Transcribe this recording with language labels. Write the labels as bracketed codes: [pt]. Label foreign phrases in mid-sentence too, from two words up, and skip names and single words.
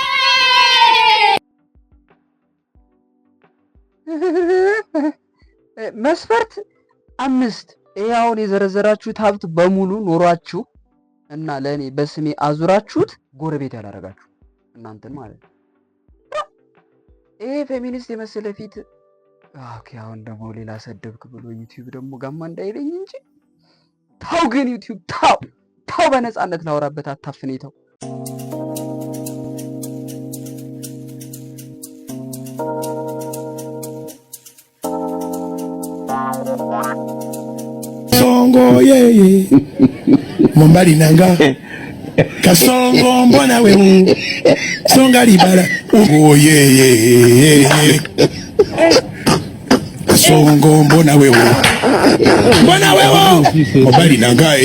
[am] መስፈርት 5 ይሄ አሁን የዘረዘራችሁት ሀብት በሙሉ ኖሯችሁ እና ለእኔ በስሜ አዙራችሁት ጎረቤት ያላረጋችሁ እናንተን ማለት ነው። ይሄ ፌሚኒስት የመሰለ ፊት። ኦኬ አሁን ደግሞ ሌላ ሰደብክ ብሎ ዩቲዩብ ደግሞ ጋማ እንዳይለኝ እንጂ ታው ግን ዩቲዩብ ታው በነፃነት ላወራበት አታፍኔ ተው። [ln] songo yeye mombali nanga kasongo [sw] mbona wewe [ln] songa libala oh yeye kasongo [sw] mbona wewe [ln] mombali nanga